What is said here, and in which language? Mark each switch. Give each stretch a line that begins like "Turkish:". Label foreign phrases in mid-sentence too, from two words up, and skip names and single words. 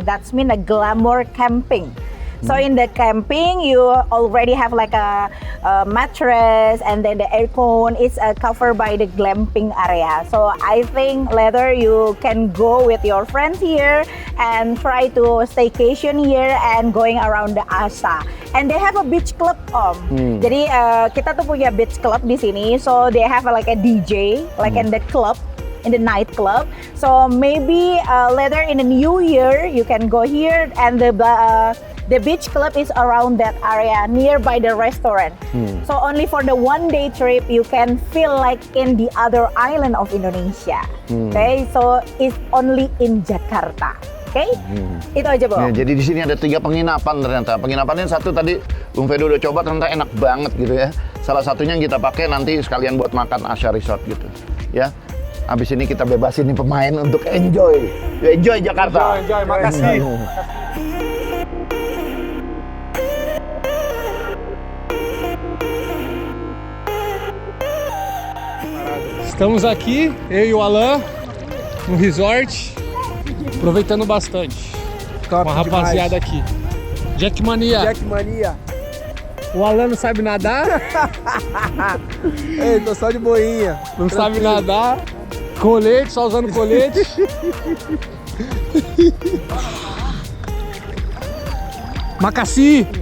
English: That's mean a glamour camping. So in the camping, you already have like a mattress, and then the aircon is covered by the glamping area. So I think later you can go with your friends here and try to staycation here and going around the Asa. And they have a beach club,
Indonesian: Om. Jadi kita tuh punya
English: beach club
Indonesian: di sini.
English: So they have like a DJ, like in the club. In the nightclub, so maybe later in the new year you can go here, and the beach club is around that area nearby the restaurant. So only for the 1-day trip you can feel like in the other island of Indonesia. Okay, so it's only in Jakarta.
Indonesian: Oke, itu aja, Bang. Ya, jadi di sini ada 3 penginapan ternyata. Penginapannya satu tadi Bung Fedo udah coba, ternyata enak banget gitu ya. Salah satunya yang kita pakai nanti sekalian buat makan Asa Resort gitu. Ya. Habis ini kita bebasin nih pemain untuk enjoy. Enjoy Jakarta. Enjoy, makasih.
Portuguese: Estamos aqui, eu e o Alan, no resort, aproveitando bastante. Top Com a rapaziada aqui. Jack Mania. Jack Mania. O Alan não sabe nadar, Ei, tô só de boinha. não sabe nadar. Colete, só usando colete. Macassi.